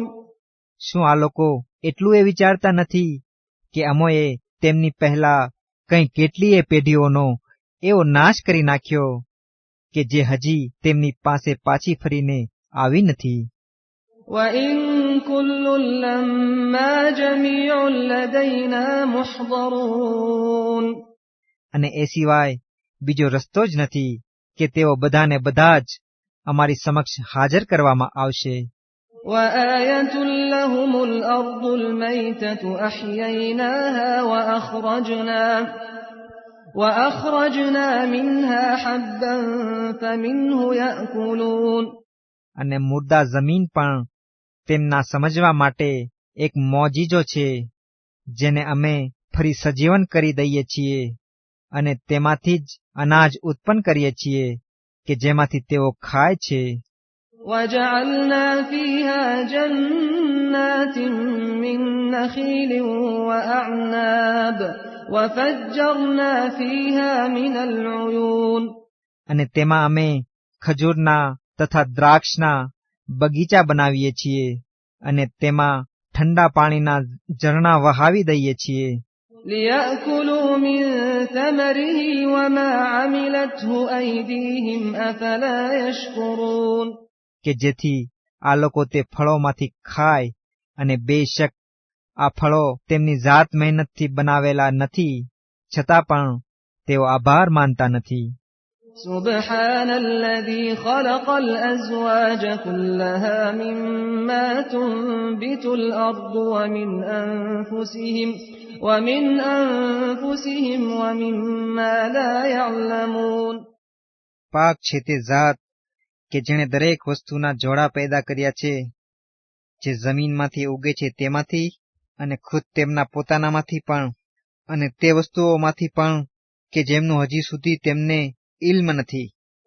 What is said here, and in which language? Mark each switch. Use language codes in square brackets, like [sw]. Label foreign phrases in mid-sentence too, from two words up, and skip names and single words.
[gu] શું આ લોકો એટલું એ વિચારતા નથી કે અમોએ તેમની પહેલા કંઈ કેટલીય પેઢીઓનો એવો નાશ કરી નાખ્યો કે જે હજી તેમની પાસે પાછી ફરીને આવી નથી. [ar] وَإِن كُلٌّ لَّمَّا جَمِيعٌ لَّدَيْنَا مُحْضَرُونَ. [gu] અને એ સિવાય બીજો રસ્તો જ નથી કે તેઓ બધાને બધા જ અમારી સમક્ષ હાજર કરવામાં આવશે. [ar] وَآيَةٌ لَّهُمُ الْأَرْضُ الْمَيْتَةُ أَحْيَيْنَاهَا وَأَخْرَجْنَا مِنْهَا حَبًّا فَمِنْهُ يَأْكُلُونَ. [gu] અને મુર્દા જમીન પણ તેમના સમજવા માટે એક મોજીજો છે જેને અમે ફરી સજીવન કરી દઈએ છીએ અને તેમાંથી જ અનાજ ઉત્પન્ન કરીએ છીએ કે જેમાંથી તેઓ ખાય છે. [ar] وَجَعَلْنَا فِيهَا جَنَّاتٍ مِّن نَّخِيلٍ وَأَعْنَابٍ وَفَجَّرْنَا فِيهَا مِنَ الْعُيُونِ. [gu] અને તેમાં અમે ખજૂરના તથા દ્રાક્ષના બગીચા બનાવીએ છીએ અને તેમાં ઠંડા પાણીના ઝરણા વહાવી દઈએ છીએ. [ar] لِيَأْكُلُوا مِن ثَمَرِهِ وَمَا عَمِلَتْهُ أَيْدِيهِمْ أَفَلَا يَشْكُرُونَ. [gu] કે જેથી આ લોકો તે ફળોમાંથી ખાય અને બેશક આ ફળો તેમની જાત મહેનતથી બનાવેલા નથી છતાં પણ તેઓ આભાર માનતા નથી. [ar] سبحان الذي خلق الأزواج كلها مما تنبت الأرض ومن أنفسهم ومما لا يعلمون. [gu] પાક છે તે જાત કે જેણે દરેક વસ્તુના જોડા પેદા કર્યા છે જે જમીનમાંથી ઉગે છે તેમાંથી અને ખુદ તેમના પોતાનામાંથી પણ અને તે વસ્તુઓમાંથી પણ કે જેમનું હજી સુધી તેમને ઇલ્મ નથી.